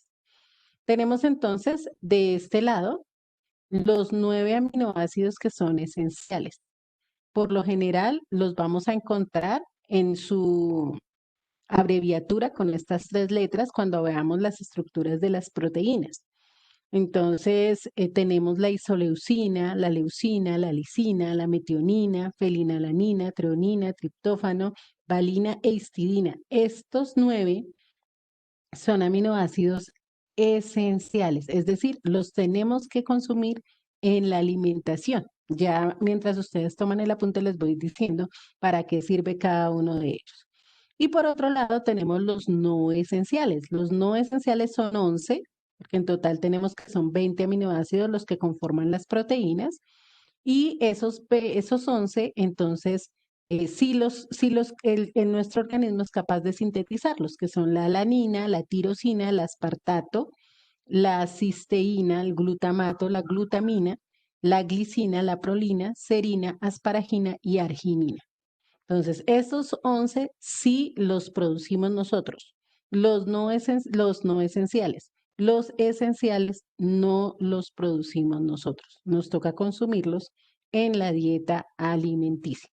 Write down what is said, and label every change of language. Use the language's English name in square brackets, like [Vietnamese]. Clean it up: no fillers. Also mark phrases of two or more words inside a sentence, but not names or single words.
[Spanish] Tenemos entonces de este lado los 9 aminoácidos que son esenciales. Por lo general los vamos a encontrar en su abreviatura con estas 3 letras cuando veamos las estructuras de las proteínas. Entonces, tenemos la isoleucina, la leucina, la lisina, la metionina, fenilalanina, treonina, triptófano, valina e histidina. Estos 9 son aminoácidos esenciales, es decir, los tenemos que consumir en la alimentación. Ya mientras ustedes toman el apunte les voy diciendo para qué sirve cada uno de ellos. Y por otro lado tenemos los no esenciales. Los no esenciales son 11, porque en total tenemos que son 20 aminoácidos los que conforman las proteínas. Y esos 11, entonces, nuestro organismo es capaz de sintetizarlos, que son la alanina, la tirosina, el aspartato, la cisteína, el glutamato, la glutamina, la glicina, la prolina, serina, asparagina y arginina. Entonces, estos 11 sí los producimos nosotros, los no esenciales. Los esenciales no los producimos nosotros. Nos toca consumirlos en la dieta alimenticia.